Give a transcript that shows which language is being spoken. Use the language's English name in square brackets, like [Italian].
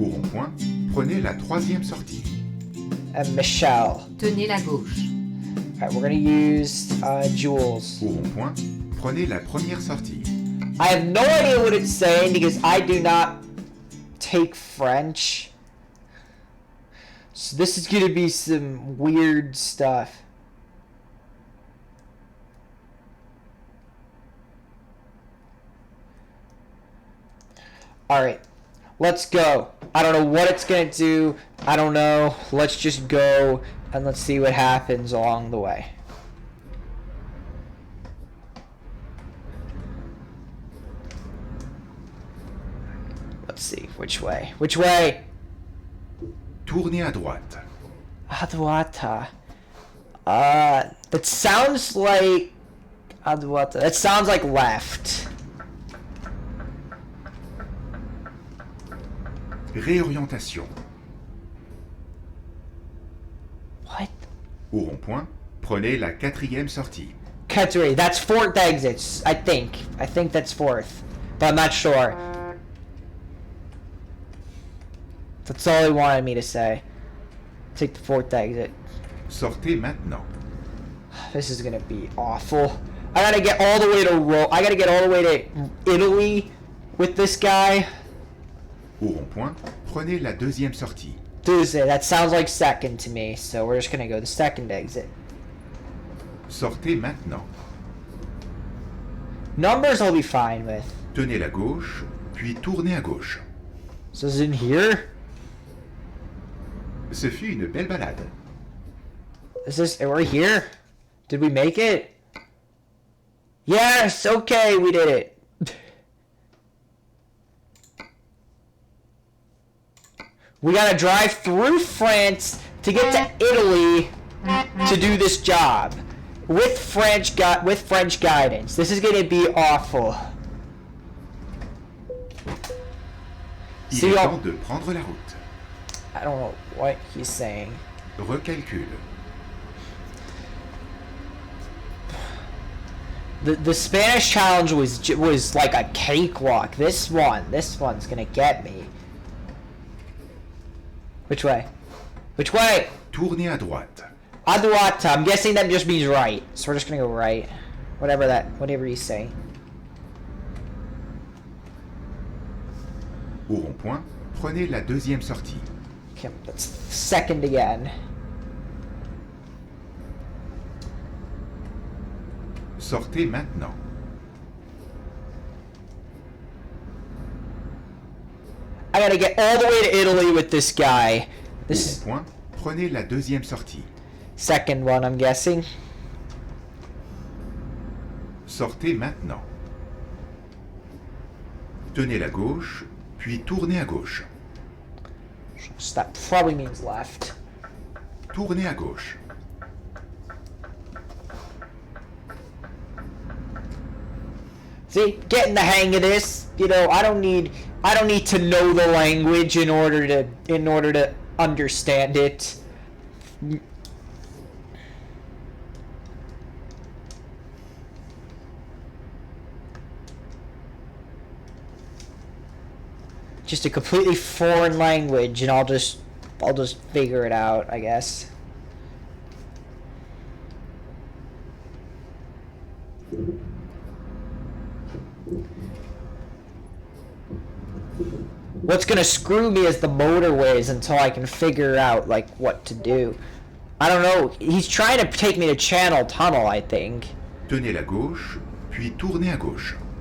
[French] Au rond-point, prenez la troisième sortie. [English] And Michelle. [French] Tenez la gauche. [English] Alright, we're gonna use Jules. [French] Au rond-point, prenez la première sortie. [English] I have no idea what it's saying because I do not take French. So this is gonna be some weird stuff. Alright, let's go. I don't know what it's gonna do. I don't know. Let's just go and let's see what happens along the way. Let's see, which way? Which way? [French] Tournez à droite. À droite. [English] That sounds like... [French] À droite. [English] That sounds like left. [French] Réorientation. [English] What? [French] Au rond-point, prenez la quatrième sortie. Quatrième. [English] That's fourth exits, I think. I think that's fourth. But I'm not sure. That's all he wanted me to say. Take the fourth exit. [French] Sortez maintenant. [English] This is gonna be awful. I gotta get all the way to I gotta get all the way to Italy with this guy. [French] Au rond-point, prenez la deuxième sortie. [English] Tuesday. That sounds like second to me, so we're just gonna go the second exit. [French] Sortez maintenant. [English] Numbers I'll be fine with. [French] Tenez la gauche, puis tournez à gauche. [English] So is it in here? [French] Ce fut une belle balade. [English] Is this... We're here? Did we make it? Yes! Okay, we did it. We gotta drive through France to get to Italy to do this job. With French guidance. This is gonna be awful. [French] Il est temps de prendre la route. [English] I don't know what he's saying. [French] Recalcule. [English] The Spanish challenge was like a cakewalk. This one's gonna get me. Which way? Which way? [French] Tournez à droite. À droite. [English] I'm guessing that just means right. So we're just gonna go right. Whatever he's saying. [French] Au rond-point, prenez la deuxième sortie. [English] Okay, that's second again. [French] Sortez maintenant. [English] I gotta get all the way to Italy with this guy. This is [French] Au rond-point, prenez la deuxième sortie. [English] second one, I'm guessing. [French] Sortez maintenant. Tenez la gauche, puis tournez à gauche. [English] So that probably means left. [French] Tournez à gauche. [English] See, getting the hang of this. You know, I don't need to know the language in order to understand it. Just a completely foreign language, and I'll just figure it out, I guess. What's gonna screw me is the motorways until I can figure out like what to do. I don't know. He's trying to take me to Channel Tunnel, I think. [French] Tenez la gauche, puis tournez à gauche.